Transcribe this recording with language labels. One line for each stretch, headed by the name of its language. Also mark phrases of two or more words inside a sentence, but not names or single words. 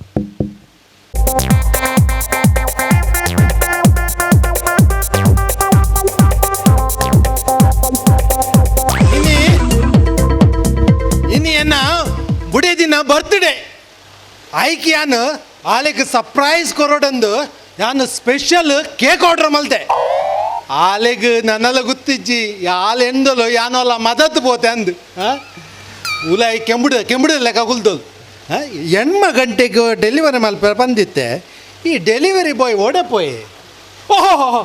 Tulu: ಇನ್ನೇನ ಬುಡೇ ದಿನ ಬರ್ತ್ಡೇ ಆಯ್ಕೆಯಾನು ಆಲೆಗೆ ಸರ್ಪ್ರೈಸ್ ಕೊರೋಡಂದು ನಾನು
English: special cake order
Tulu: ಮಲ್ತೆ. ಆಲೆಗೆ ನನ್ನೆಲ್ಲ ಗೊತ್ತಿಜ್ಜಿ ಆಲೆ ಎಂದಲು ಯಾನೋಲ್ಲ ಮದತ್ತು ಪೋತೆ ಅಂದು ಉಲಾಯಿ ಕೆಂಬುಡ ಲೆಕ್ಕ ಕುಲ್ತೋದು. ಎಣ್ಮ ಗಂಟೆಗೆ ಡೆಲಿವರಿ ಮಲ್ಪ ಬಂದಿತ್ತೆ. ಈ
English: delivery boy
Tulu: ಓಡಪೋಯ್ ಓಹೋ